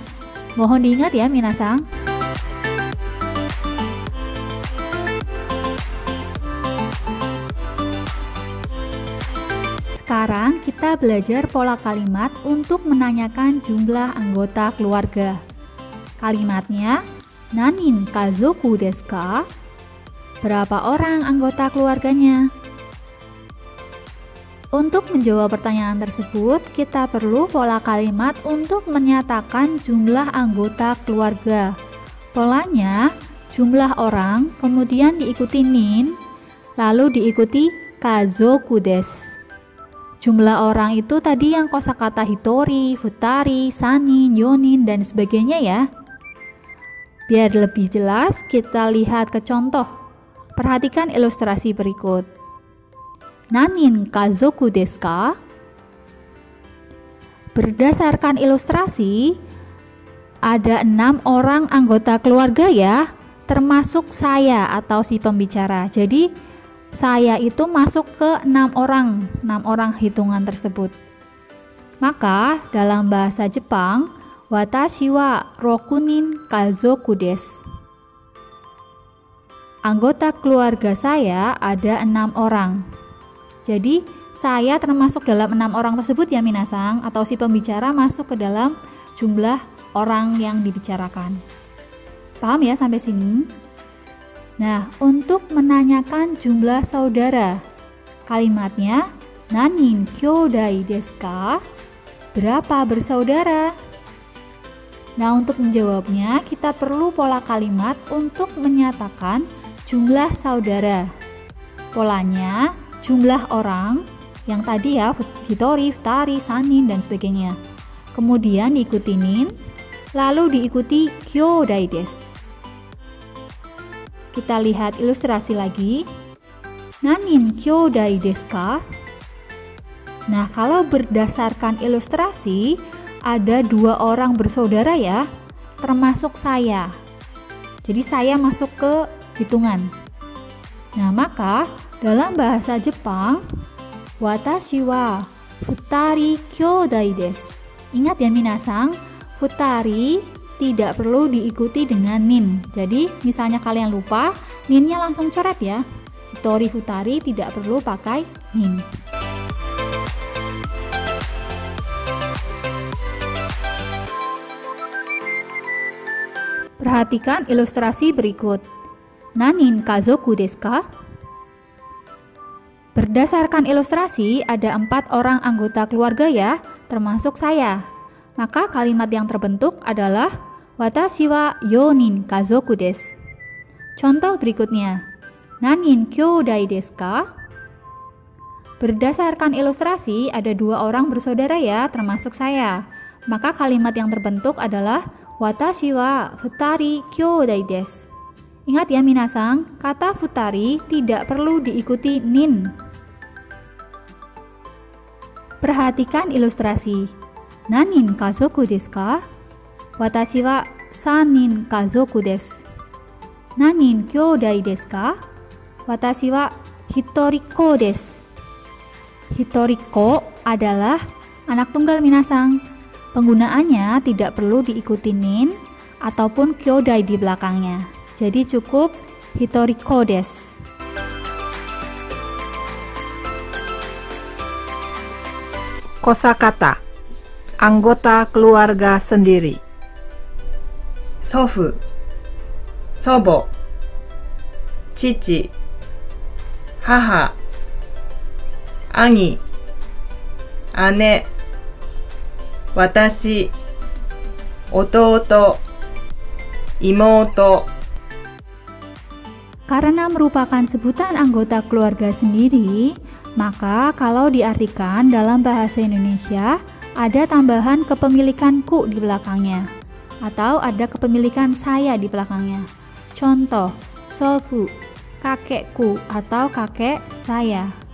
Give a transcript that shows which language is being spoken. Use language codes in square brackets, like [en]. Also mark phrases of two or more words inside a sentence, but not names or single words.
[id] Mohon diingat ya, minasang. Sekarang kita belajar pola kalimat untuk menanyakan jumlah anggota keluarga. Kalimatnya, [ja] 何人家族ですか? [id] Berapa orang anggota keluarganya? Untuk menjawab pertanyaan tersebut, kita perlu pola kalimat untuk menyatakan jumlah anggota keluarga. Polanya, jumlah orang, kemudian diikuti nin, lalu diikuti [ja] 家族です. [id] Jumlah orang itu tadi yang kosakata [ja] 一人、二人、三人、四人, [id] dan sebagainya ya. Biar lebih jelas, kita lihat ke contoh. Perhatikan ilustrasi berikut. [ja] 何人家族ですか? [id] Berdasarkan ilustrasi, ada 6 orang anggota keluarga ya, termasuk saya atau si pembicara. Jadi, saya itu masuk ke 6 orang hitungan tersebut. Maka dalam bahasa Jepang, [ja] 私は六人家族です. [id] Anggota keluarga saya ada 6 orang. Jadi saya termasuk dalam 6 orang tersebut ya minasang, atau si pembicara masuk ke dalam jumlah orang yang dibicarakan. Paham ya sampai sini? Nah, untuk menanyakan jumlah saudara, kalimatnya [ja] 何人兄弟ですか? [id] Berapa bersaudara? Nah, untuk menjawabnya, kita perlu pola kalimat untuk menyatakan jumlah saudara. Polanya, jumlah orang, yang tadi ya, [ja] 一人、二人, [id] sanin, dan sebagainya. Kemudian diikuti nin, lalu diikuti [ja] 兄弟です. [id] Kita lihat ilustrasi lagi. [ja] 何人兄弟ですか? [id] Nah, kalau berdasarkan ilustrasi, ada 2 orang bersaudara ya, termasuk saya. Jadi saya masuk ke hitungan. Nah, maka dalam bahasa Jepang, [ja] 私は二人兄弟です. [id] Ingat ya minasang, futari tidak perlu diikuti dengan nin. Jadi misalnya kalian lupa, ninnya langsung coret ya. [ja] 一人 二人 [id] tidak perlu pakai nin. Perhatikan ilustrasi berikut. [ja] 何人家族ですか? [id] Berdasarkan ilustrasi, ada 4 orang anggota keluarga ya, termasuk saya. Maka kalimat yang terbentuk adalah [ja] 私は4人家族です. [id] Contoh berikutnya. [ja] 何人兄弟ですか? [id] Berdasarkan ilustrasi, ada 2 orang bersaudara ya, termasuk saya. Maka kalimat yang terbentuk adalah [ja] 私は2人兄弟です. [id] Ingat ya minasang, kata futari tidak perlu diikuti nin. Perhatikan ilustrasi. [ja] 何人家族ですか? 私は 3人家族です。何人兄弟ですか？私は一人っ子です. [id] Hitorikko adalah anak tunggal minasang. Penggunaannya tidak perlu diikuti nin ataupun kyodai di belakangnya. Jadi cukup [ja] 一人っ子です. [id] Kosakata, anggota keluarga sendiri. [ja] 祖父、祖母、父、母、兄、姉、私、弟、妹。 [id] Karena merupakan sebutan anggota keluarga sendiri, maka kalau diartikan dalam bahasa Indonesia ada tambahan kepemilikan ku di belakangnya atau ada kepemilikan saya di belakangnya. Contoh, sofu, kakekku atau kakek saya.